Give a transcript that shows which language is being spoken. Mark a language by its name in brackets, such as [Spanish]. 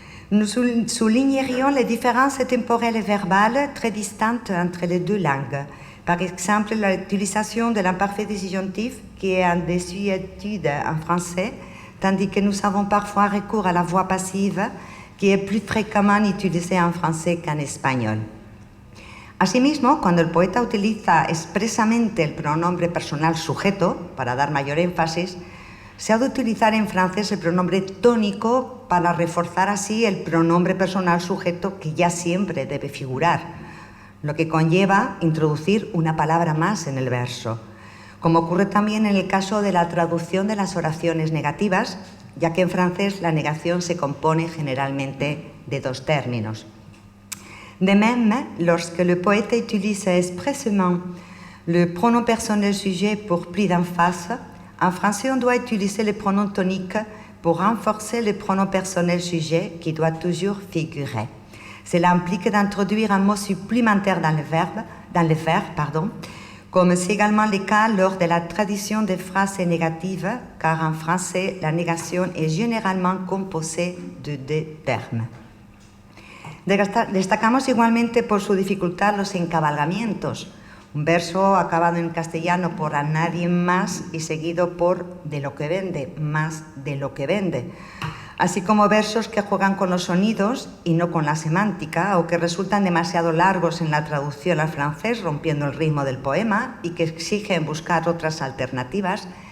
[French] Nous soulignerions les différences temporelles et verbales très distantes entre les 2 langues. Par exemple, l'utilisation de l'imparfait disjonctif qui est en désuétude en français, tandis que nous avons parfois recours à la voix passive qui est plus fréquemment utilisée en français qu'en español. [Spanish] Asimismo, cuando el poeta utiliza expresamente el pronombre personal sujeto, para dar mayor énfasis, se ha de utilizar en francés el pronombre tónico para reforzar así el pronombre personal sujeto que ya siempre debe figurar, lo que conlleva introducir una palabra más en el verso, como ocurre también en el caso de la traducción de las oraciones negativas, ya que en francés la negación se compone generalmente de 2 términos. [French] De même, lorsque le poète utilise expressément le pronom personnel sujet pour plus d'emphase, en français on doit utiliser le pronom tonique pour renforcer le pronom personnel sujet qui doit toujours figurer. Cela implique d'introduire un mot supplémentaire dans le verbe, comme c'est également le cas lors de la tradition des phrases négatives, car en français, la négation est généralement composée de 2 termes. [Spanish] Destacamos igualmente por su dificultad los encabalgamientos, un verso acabado en castellano por a nadie más y seguido por de lo que vende, más de lo que vende, así como versos que juegan con los sonidos y no con la semántica, o que resultan demasiado largos en la traducción al francés, rompiendo el ritmo del poema, y que exigen buscar otras alternativas.